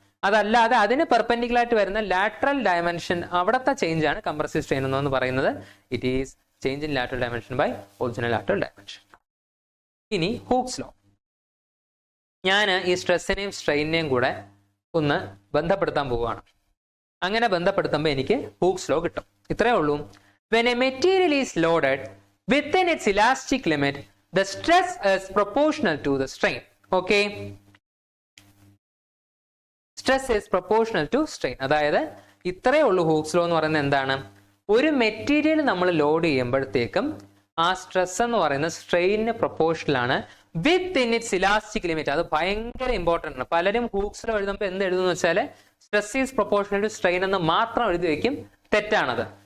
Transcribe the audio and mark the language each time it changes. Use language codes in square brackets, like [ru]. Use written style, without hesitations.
[ml] അതല്ലാതെ അതിന് പെർപെൻഡിക്കുലർ ആയിട്ട് വരുന്ന ലാറ്ററൽ ഡയമെൻഷൻ, അവിടുത്തെ ചേഞ്ച് ആണ് കംപ്രസീവ് സ്ട്രെയിൻ എന്ന് പറയുന്നത്. [en] It is change in lateral dimension by original lateral dimension. ഇനി Hooke's law. [ml] ഞാൻ ഈ സ്ട്രെസ്സിനെയും സ്ട്രെയിനിനെയും കൂടെ ഒന്ന് ബന്ധപ്പെടുത്താൻ പോവുകയാണ്. അങ്ങനെ ബന്ധപ്പെടുത്തുമ്പോൾ എനിക്ക് ഹൂക്സ് ലോ കിട്ടും. ഇത്രയേ ഉള്ളൂ. [en] When a material is loaded within its elastic limit, the stress is proportional to the strain. Okay? Stress is proportional to strain. [ml] അതായത് ഇത്രയേ ഉള്ളൂ ഹൂക്സ് ലോ എന്ന് പറയുന്നത്. എന്താണ്? ഒരു മെറ്റീരിയൽ നമ്മൾ ലോഡ് ചെയ്യുമ്പോഴത്തേക്കും ആ സ്ട്രെസ് എന്ന് പറയുന്നത് സ്ട്രെയിനിന് പ്രൊപ്പോർഷണൽ ആണ് [en] With in its elastic limit. [ml] അത് ഭയങ്കര ഇമ്പോർട്ടൻ്റ് ആണ്. പലരും ഹൂക്സ് ലോ എഴുതുമ്പോൾ എന്ത് എഴുതുന്നു വെച്ചാൽ [en] stress is proportional to strain [ml] എന്ന് മാത്രം എഴുതി വയ്ക്കും. തെറ്റാണത്.